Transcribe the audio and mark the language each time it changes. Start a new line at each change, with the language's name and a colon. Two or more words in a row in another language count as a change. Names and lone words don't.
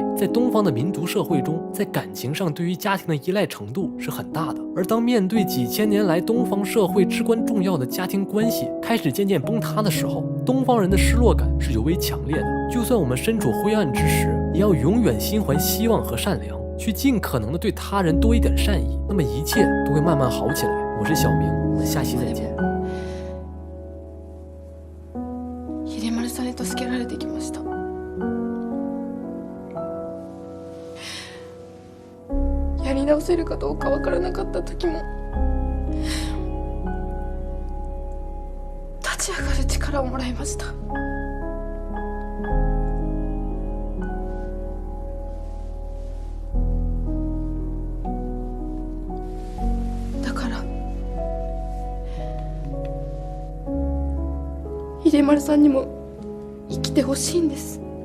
Chinese: 在东方的民族社会中，在感情上对于家庭的依赖程度是很大的，而当面对几千年来东方社会至关重要的家庭关系开始渐渐崩塌的时候，东方人的失落感是尤为强烈的。就算我们身处灰暗之时，也要永远心怀希望和善良，去尽可能的对他人多一点善意，那么一切都会慢慢好起来。我是小明，我们下期再见。
Japanese: 秀丸さんに助けられてきました。やり直せるかどうかわからなかった時も、立ち上がる力をもらいました。だから秀丸さんにも生きてほしいんです。